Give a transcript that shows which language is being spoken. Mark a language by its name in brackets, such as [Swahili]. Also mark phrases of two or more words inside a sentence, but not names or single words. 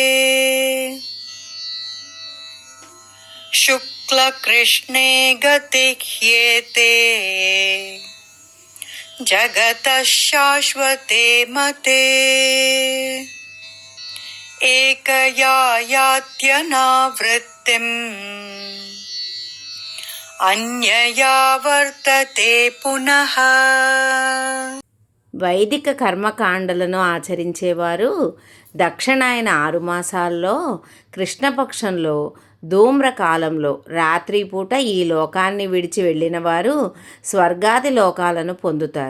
[Sanskrit] शुक्लकृष्णे गते ह्येते जगतः शाश्वते मते एकया यात्यनावृत्तिम् अन्यया वर्तते पुनः. [Telugu] వైదిక కర్మకాండలను ఆచరించేవారు దక్షిణాయన 6 మాసాల్లో కృష్ణపక్షంలో ధూమ్రకాలంలో రాత్రిపూట ఈ లోకాన్ని విడిచి వెళ్ళిన వారు స్వర్గాది లోకాలను పొందుతారు.